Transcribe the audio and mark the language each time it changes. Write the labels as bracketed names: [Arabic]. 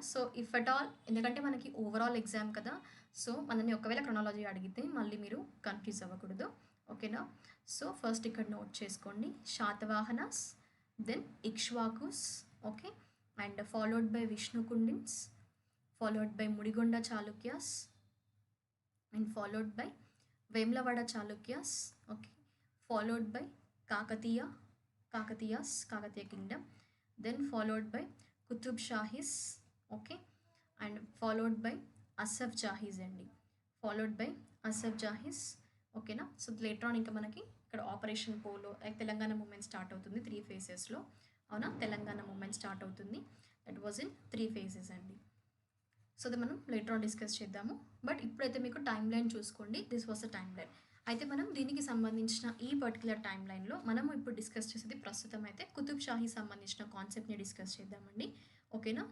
[Telugu] So, if at all ఎందుకంటే మనకి overall exam కదా. సో, మనల్ని ఒకవేళ క్రొనాలజీ అడిగితే మళ్ళీ మీరు కన్‌ఫ్యూజ్ అవ్వకూడదు. ఓకేనా. సో, ఫస్ట్ ఇక్కడ నోట్ చేసుకోండి. Satavahanas, then Ikshvakus. Okay. And followed by Vishnukundins, [English] followed by Mudigonda Chalukyas, and followed by Vemlavada Chalukyas, okay, followed by Kakatiya, Kakatiya kingdom, then followed by Qutub Shahis, okay, and followed by Asaf Jahis అండి, followed by Asaf Jahis, ఓకేనా. [Telugu] So later on ఇంకా మనకి ఇక్కడ operation polo like Telangana moment start అవుతుంది 3 ఫేజెస్లో, అవునా, Telangana moment start అవుతుంది, [English] that was in 3 phases [Telugu] అండి. So అది మనం లేటర్ ఆన్ డిస్కస్ చేద్దాము. బట్ ఇప్పుడైతే మీకు టైం లైన్ చూసుకోండి, [English] This was the timeline. [Telugu] అయితే మనం దీనికి సంబంధించిన ఈ పర్టికులర్ టైం లైన్లో మనము ఇప్పుడు డిస్కస్ చేసేది ప్రస్తుతం అయితే కుతుబ్ షాహీ సంబంధించిన కాన్సెప్ట్ని డిస్కస్ చేద్దామండి, ఓకేనా.